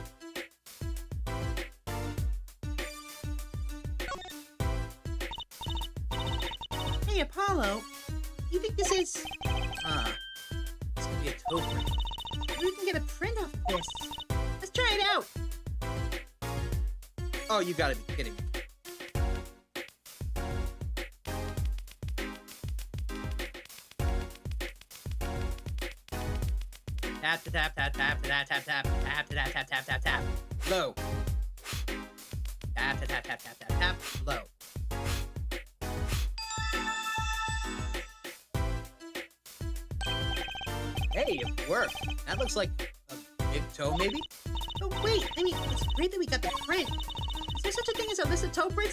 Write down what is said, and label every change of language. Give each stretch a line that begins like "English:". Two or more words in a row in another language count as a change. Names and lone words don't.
English: Hey, Apollo. You think this is... this could be a toe print. We can get a print off of this. Let's try it out. Oh, you gotta be kidding me. Tap, tap, tap, tap, tap, tap, tap, tap, tap, tap, tap, tap, tap, tap. Low. Tap, tap, tap, tap, tap, tap, tap. Low. Hey, it worked. That looks like a big toe, maybe? Oh, wait. I mean, it's great that we got the print. Is there such a thing as a list of toe prints?